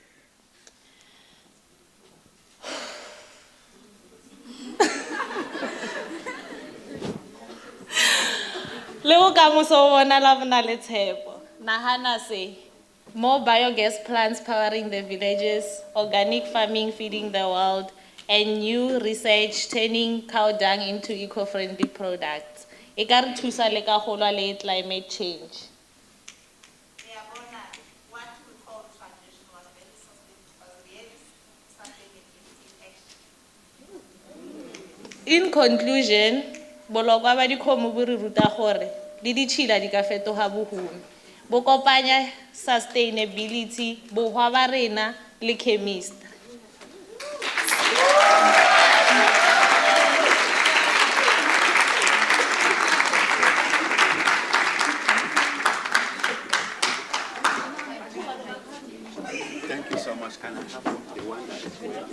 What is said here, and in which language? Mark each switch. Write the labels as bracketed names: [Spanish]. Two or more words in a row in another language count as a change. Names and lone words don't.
[English] Nahana say, more biogas plants powering the villages, organic farming feeding the world, and new research turning cow dung into eco-friendly products. [Northern Sotho] E ka re thusa le ka go lwa le [English] climate change. In conclusion, [Northern Sotho] bolokwa ba dikgomo bo re ruta gore le ditšhila di ka fetoga bohumi. Bo kopanya sustainability, bohwa ba rena le chemistry. [English] Thank you so much. Can I have the one that is